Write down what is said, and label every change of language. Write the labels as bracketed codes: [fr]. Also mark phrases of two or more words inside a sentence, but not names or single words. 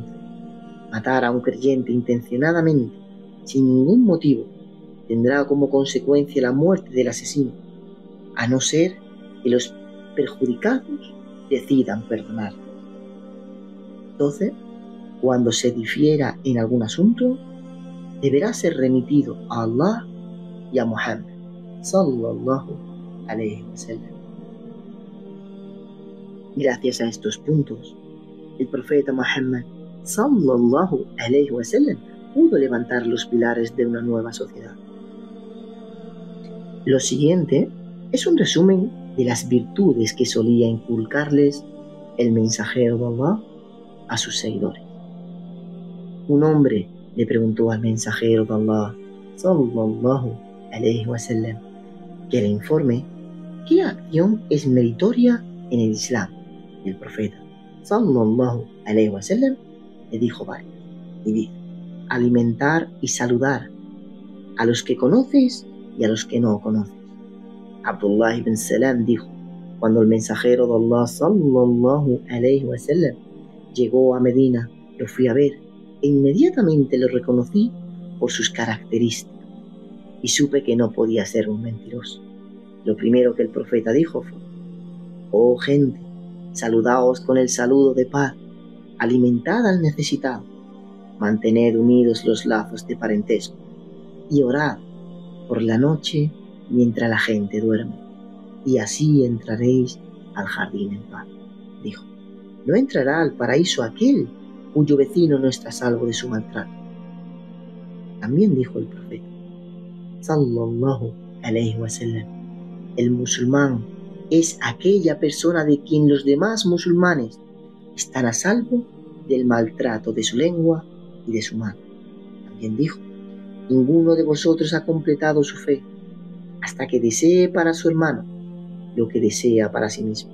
[es] Matar a un creyente intencionadamente, sin ningún motivo, tendrá como consecuencia la muerte del asesino, a no ser que los perjudicados decidan perdonar. 12. Cuando se difiera en algún asunto, deberá ser remitido a Allah y a Muhammad [ar] صلى الله عليه وسلم. [es] Gracias a estos puntos, el profeta Muhammad [ar] صلى الله عليه وسلم [es] pudo levantar los pilares de una nueva sociedad. Lo siguiente es un resumen de las virtudes que solía inculcarles el mensajero de Allah a sus seguidores. Un hombre le preguntó al mensajero de Allah [ar] صلى الله عليه وسلم [es] que le informe qué acción es meritoria en el Islam. Y el profeta [ar] صلى الله عليه وسلم [es] le dijo varias y dice: alimentar y saludar a los que conoces y a los que no conoces. Abdullah ibn Salam dijo: cuando el mensajero de Allah [ar] صلى الله عليه وسلم [es] llegó a Medina, lo fui a ver e inmediatamente lo reconocí por sus características y supe que no podía ser un mentiroso. Lo primero que el profeta dijo fue: oh gente, saludaos con el saludo de paz, alimentad al necesitado, mantened unidos los lazos de parentesco y orad por la noche mientras la gente duerme, y así entraréis al jardín en paz. Dijo: no entrará al paraíso aquel cuyo vecino no está a salvo de su maltrato. También dijo el profeta [ar] صلى الله عليه وسلم: [es] el musulmán es aquella persona de quien los demás musulmanes están a salvo del maltrato de su lengua y de su mano. También dijo: ninguno de vosotros ha completado su fe hasta que desee para su hermano lo que desea para sí mismo.